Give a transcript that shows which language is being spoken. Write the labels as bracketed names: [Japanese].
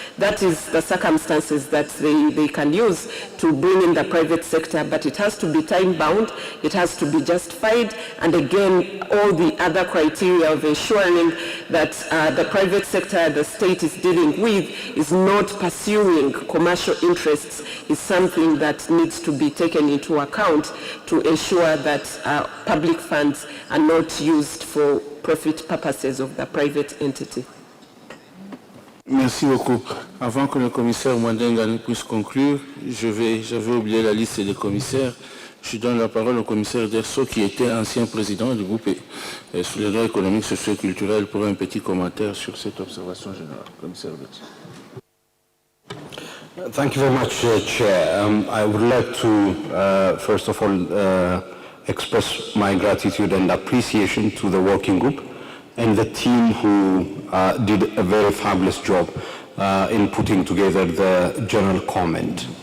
[English] That is the circumstances that they can use to bring in the private sector, but it has to be time-bound, it has to be justified, and again, all the other criteria of ensuring that the private sector the state is dealing with is not pursuing commercial interests is something that needs to be taken into account to ensure that public funds are not used for profit purposes of the private entity. [French] Merci beaucoup. Avant que le commissaire Mwandenga ne puisse conclure, j'avais oublié la liste des commissaires. Je donne la parole au commissaire Derso, qui était ancien président du groupe sur les droits économiques, sociaux et culturels, pour un petit commentaire sur cette observation générale. Commissaire Betty. [English] Thank you very much, Chair. I would like to, first of all, express my gratitude and appreciation to the working group and the team who did a very fabulous job in putting together the general comment.